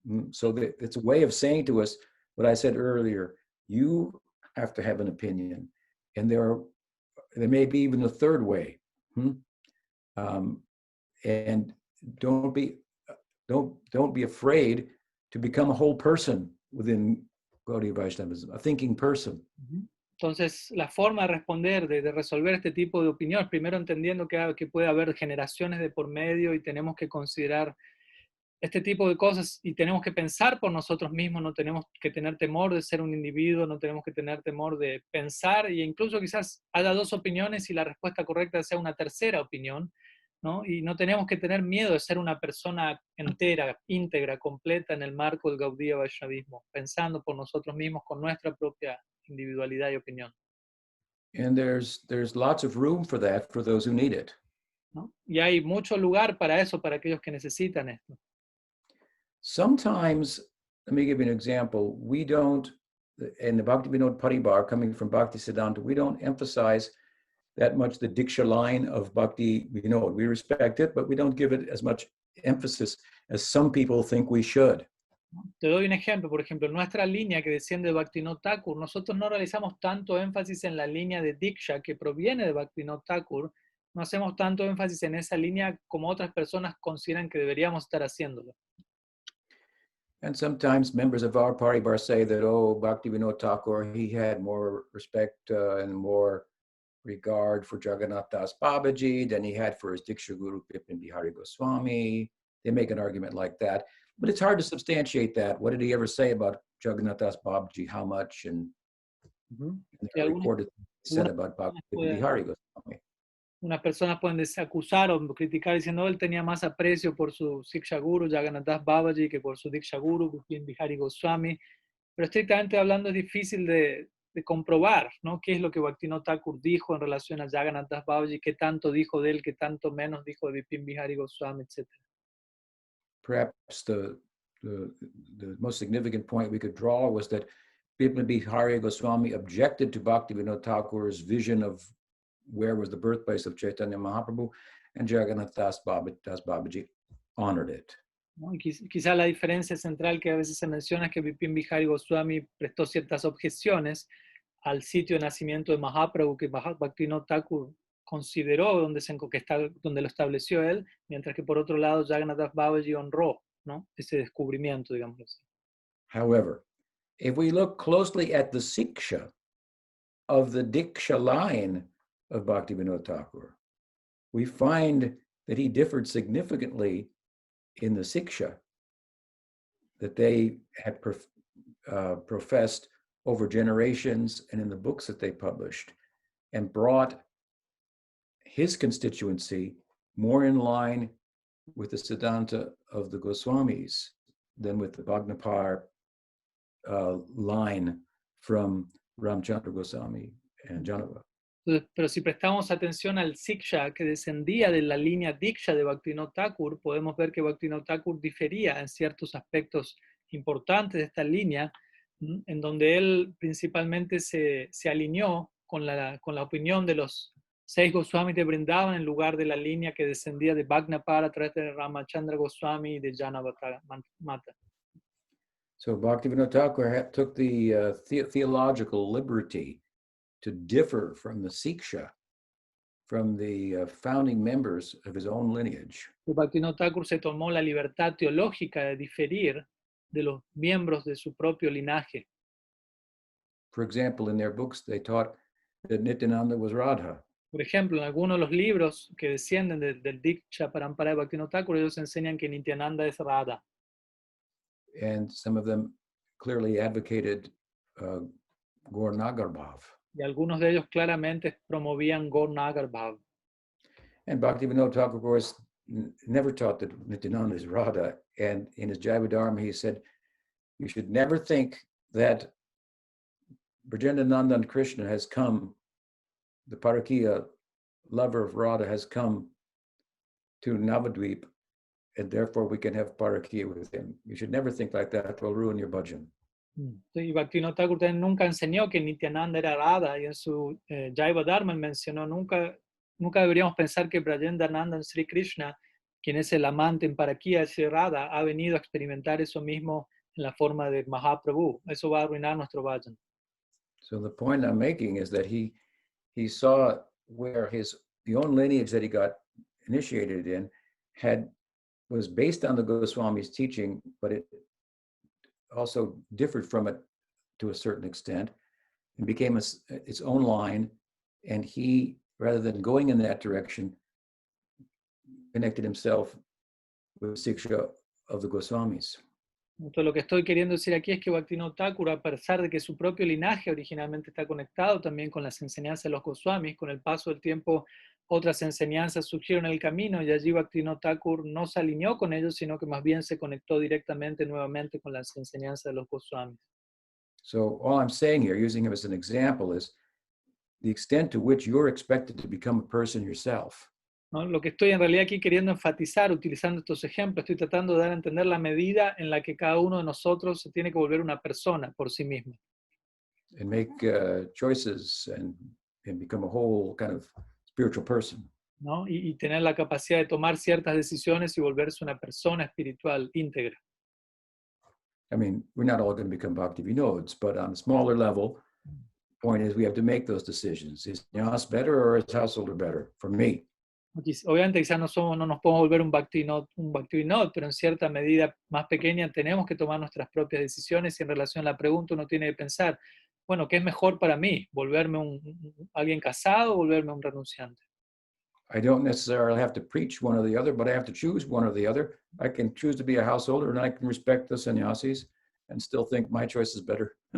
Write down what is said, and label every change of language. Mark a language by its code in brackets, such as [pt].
[en] So that it's a way of saying to us what I said earlier: you have to have an opinion, and there may be even a third way. And don't be afraid to become a whole person within Gaudiya Vaishnavism, a thinking person. [es] Entonces, la forma de responder, de resolver este tipo de opiniones, primero entendiendo que puede haber generaciones de por medio y tenemos que considerar este tipo de cosas y tenemos que pensar por nosotros mismos, no tenemos que tener temor de ser un individuo, no tenemos que tener temor de pensar e incluso quizás haya dos opiniones y la respuesta correcta sea una tercera opinión, ¿no? Y no tenemos que tener miedo de ser una persona entera, íntegra, completa en el marco del Gaudiya Vaishnavismo, pensando por nosotros mismos con nuestra propia individualidad y opinión. [en] And there's lots of room for that for those who need it. [es] ¿No? Y hay mucho lugar para eso, para aquellos que necesitan esto. [en] Sometimes, let me give you an example. We don't, in the Bhaktivinoda Paribar, coming from Bhaktisiddhanta, we don't emphasize that much the Diksha line of Bhakti Vinod. We respect it, but we don't give it as much emphasis as some people think we should. [es] Te doy un ejemplo, por ejemplo, en nuestra línea que desciende de Bhaktivinoda Thakur, nosotros no realizamos tanto énfasis en la línea de Diksha que proviene de Bhaktivinoda Thakur, no hacemos tanto énfasis en esa línea como otras personas consideran que deberíamos estar haciéndolo. [en] And sometimes members of our Paribar say that, oh, Bhaktivinoda Thakur, he had more respect and more regard for Jagannath Das Babaji than he had for his Diksha Guru Bipin Bihari Goswami. They make an argument like that. But it's hard to substantiate that. What did he ever say about Jagannath Das Babaji? How much? And recorded said about Bhakti Bihari Goswami. [es] Unas personas pueden acusar o criticar diciendo él tenía más aprecio por su Siksha Guru, Jagannath Das Babaji, que por su Diksha Guru, Bipin Bihari Goswami. Pero estrictamente hablando es difícil de comprobar, ¿no? ¿Qué es lo que Bhaktivinoda Thakur dijo en relación a Jagannath Das Babaji? ¿Qué tanto dijo de él? ¿Qué tanto menos dijo de Bipin Bihari Goswami, etcétera? [en] Perhaps the most significant point we could draw was that Bipin Bihari Goswami objected to Bhaktivinoda Thakur's vision of where was the birthplace of Chaitanya Mahaprabhu, and Jagannath Das Babaji honored it. [es] ¿No? Y quizá la diferencia central que a veces se menciona es que Bipin Bihari Goswami prestó ciertas objeciones al sitio de nacimiento de Mahaprabhu que Bhaktivinoda Thakur consideró donde lo estableció él, mientras que por otro lado Jagannath Das Babaji honró, ¿no? Ese descubrimiento, digamos así. [en] However, if we look closely at the Siksha of the Diksha line of Bhaktivinoda Thakur, we find that he differed significantly in the Siksha that they had professed over generations and in the books that they published, and brought his constituency more in line with the Siddhanta of the Goswamis than with the Bhagnapar line from Ramchandra Goswami and Janava. [es] Pero si prestamos atención al Siksha que descendía de la línea Diksha de Bhaktivinoda Thakur, podemos ver que Bhaktivinoda Thakur difería en ciertos aspectos importantes de esta línea, en donde él principalmente se alineó con la opinión de los 6 Goswamis de Vrindavan en lugar de la línea que descendía de Bhagnapar a través de Ramachandra Goswami y de Janava Mata. [en] So Bhaktivinoda Thakur took the theological liberty to differ from the Siksha from the founding members of his own lineage. [es] Bhaktivinoda Thakur se tomó la libertad teológica de diferir de los miembros de su propio linaje. [en] For example, in their books, they taught that Nityananda was Radha. [es] Por ejemplo, en algunos de los libros que descienden del Diksha Parampara de Bhaktivinoda Thakur, ellos enseñan que Nityananda es Radha. [en] And some of them clearly advocated Gaur Nagarbhav. [es] Y algunos de ellos claramente promovían Gaur Nagar Bhav. [en] And Bhaktivinoda Thakur, of course, never taught that Nityananda is Radha. And in his Jaiva Dharma, he said, you should never think that Brajendananda and Krishna has come, the Parakiya lover of Radha has come to Navadvip, and therefore we can have Parakiya with him. You should never think like that, it will ruin your bhajan. [es] Y Bhaktivinoda Thakur también nunca enseñó que Nityananda era Radha, y en su Jaiva Dharma mencionó nunca deberíamos pensar que Brajendananda en Sri Krishna, quien es el amante en Parakiya de Radha, ha venido a experimentar eso mismo en la forma de Mahaprabhu. Eso va a arruinar nuestro bhajan. [en] So the point I'm making is that he saw where the own lineage that he got initiated in was based on the Goswami's teaching, but it also differed from it to a certain extent and became its own line. And he, rather than going in that direction, connected himself with Siksha of the Goswamis. [es] Entonces, lo que estoy queriendo decir aquí es que Bhaktivinoda Thakur, a pesar de que su propio linaje originalmente está conectado también con las enseñanzas de los Goswamis, con el paso del tiempo otras enseñanzas surgieron en el camino y allí Bhaktivinoda Thakur no se alineó con ellos, sino que más bien se conectó directamente nuevamente con las enseñanzas de los Goswamis. [en] So all I'm saying here, using him as an example, is the extent to which you're expected to become a person yourself. [es] ¿No? Lo que estoy en realidad aquí queriendo enfatizar, utilizando estos ejemplos, estoy tratando de dar a entender la medida en la que cada uno de nosotros se tiene que volver una persona por sí mismo. [en] And make choices and become a whole kind of spiritual person. [es] ¿No? Y tener la capacidad de tomar ciertas decisiones y volverse una persona espiritual íntegra. [en] I mean, we're not all going to become Bhaktivinods, but on a smaller level, point is we have to make those decisions. Is Nyas better or is Householder better? For me. [es] Obviamente quizás no nos podemos volver un Bhaktivinod, pero en cierta medida más pequeña tenemos que tomar nuestras propias decisiones y en relación a la pregunta uno tiene que pensar, bueno, ¿qué es mejor para mí? ¿Volverme alguien casado o volverme un renunciante? [en] I don't necessarily have to preach one or the other, but I have to choose one or the other. I can choose to be a householder and I can respect the sannyasis and still think my choice is better.